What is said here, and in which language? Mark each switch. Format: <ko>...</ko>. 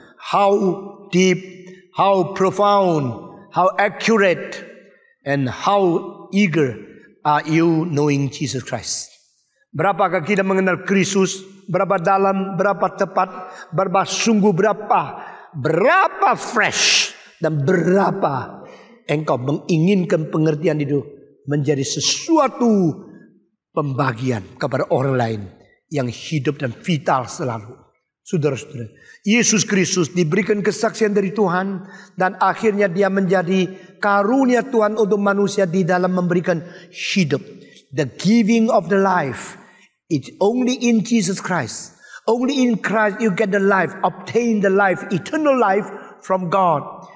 <en>How deep, how profound, how accurate, and how eager are you knowing Jesus Christ?</en> <id>Berapakah kita mengenal Kristus? Berapa dalam, berapa tepat, berapa sungguh, berapa fresh, dan berapa engkau menginginkan pengertian itu menjadi sesuatu pembagian kepada orang lain yang hidup dan vital selalu. Saudara-saudara, Yesus Kristus diberikan kesaksian dari Tuhan dan akhirnya dia menjadi karunia Tuhan untuk manusia di dalam memberikan hidup.</id> <en>The giving of the life. It's only in Jesus Christ. Only in Christ you get the life, obtain the life, eternal life from God.</en>